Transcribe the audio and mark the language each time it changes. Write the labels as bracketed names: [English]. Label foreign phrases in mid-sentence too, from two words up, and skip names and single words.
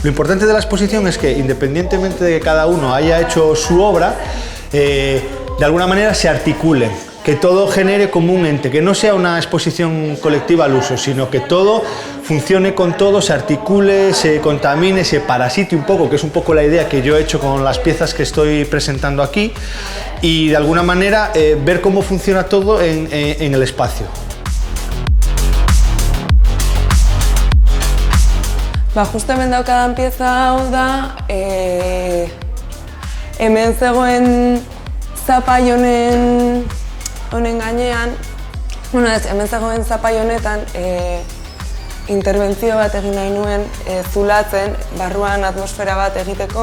[Spanish] Lo importante de la exposición es que, independientemente de que cada uno haya hecho su obra, de alguna manera se articulen, que todo genere como un ente, que no sea una exposición colectiva al uso, sino que todo funcione con todo, se articule, se contamine, se parasite un poco, que es un poco la idea que yo he hecho con las piezas que estoy presentando aquí, y de alguna manera ver cómo funciona todo en el espacio. [Basque] Justo hemen daukadan pieza hau da, hemen zegoen zapai honen gainean, hemen zegoen zapai honetan interbentzio bat egin nahi nuen zulatzen, barruan atmosfera bat egiteko.